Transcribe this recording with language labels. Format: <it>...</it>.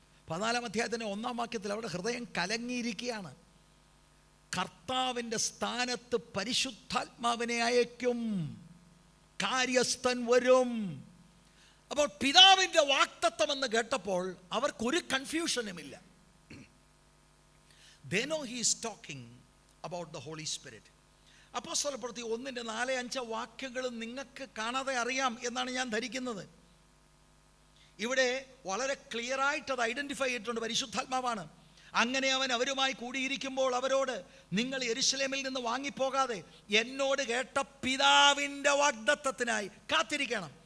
<ml>14 അധ്യായത്തിൻ്റെ 1 വാക്യത്തിൽ അവിടെ ഹൃദയം കലങ്ങിയിരിക്കുകയാണ്. കർത്താവിൻ്റെ സ്ഥാനത്ത് പരിശുദ്ധാത്മാവിനെ അയക്കും, കാര്യസ്ഥൻ വരും. അപ്പോൾ പിതാവിൻ്റെ വാഗ്ദത്തം എന്ന് കേട്ടപ്പോൾ അവർക്കൊരു കൺഫ്യൂഷനുമില്ല.</ml> <en>They know he is talking about the Holy Spirit.</en> <ml>അപ്പോസ്തലപ്രവൃത്തി 1:4-5 വാക്യങ്ങൾ നിങ്ങൾക്ക് കാണാതെ അറിയാം എന്നാണ് ഞാൻ ധരിക്കുന്നത്. ഇവിടെ വളരെ ക്ലിയറായിട്ട് അത് ഐഡൻറ്റിഫൈ ചെയ്തിട്ടുണ്ട്, പരിശുദ്ധാത്മാവാണ്. അങ്ങനെ അവൻ അവരുമായി കൂടിയിരിക്കുമ്പോൾ അവരോട്, നിങ്ങൾ യെരൂശലേമിൽ നിന്ന് വാങ്ങിപ്പോകാതെ എന്നോട് കേട്ട പിതാവിൻ്റെ വാഗ്ദത്തത്തിനായി കാത്തിരിക്കണം.</ml>